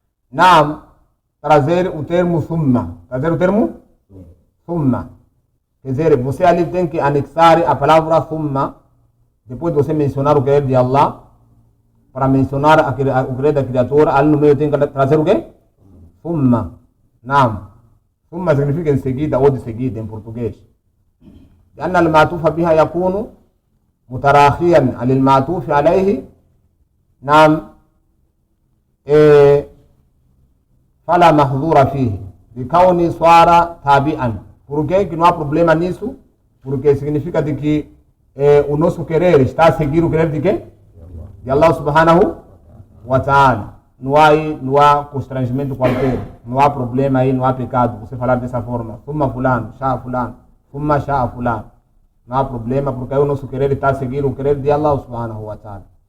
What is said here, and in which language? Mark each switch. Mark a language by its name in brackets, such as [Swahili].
[Portuguese] Não, trazer o termo thumma. Quer dizer, você ali tem que anexar a palavra thumma depois de você mencionar o querer de Allah, para mencionar o querer da criatura, ali no meio tem que trazer o quê? Thumma. Não. Thumma significa em seguida ou de seguida em português. [Arabic] لأن المعطوف بها يكون متراخيا على المعطوف عليه. نعم. فلا محظور فيه بكون صار تابعا. [Portuguese] Por que não há problema nisso? Porque significa de que o nosso querer está a seguir o querer de quem? de Allah subhanahu wa ta'ala. Não há constrangimento qualquer, não há problema aí, não há pecado você falar dessa forma. [Arabic] Thumma fulano, sha'a fulano, thumma sha'a fulano. [Portuguese] Não há problema, porque aí o nosso querer está a seguir o querer de Allah subhanahu wa ta'ala.